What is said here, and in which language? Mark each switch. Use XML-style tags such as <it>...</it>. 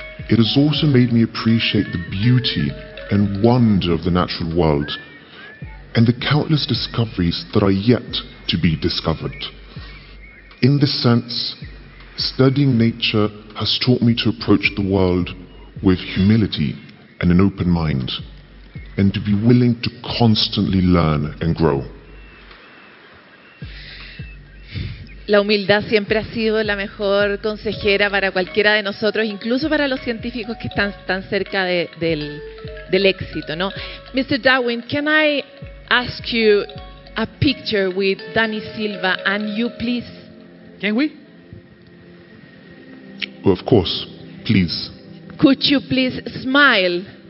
<en>It has also made me appreciate the beauty and wonder of the natural world and the countless discoveries that are yet to be discovered. In this sense, studying nature has taught me to approach the world with humility and an open mind, and to be willing to constantly learn and grow.</en> <es>La humildad siempre ha sido la mejor consejera para cualquiera de nosotros, incluso para los científicos que están tan cerca del éxito, ¿no?</es> <en>Mr. Darwin, can I ask you a picture with Danny Silva and you, please? Can we? Well, of course. Please. Could you please smile?</en>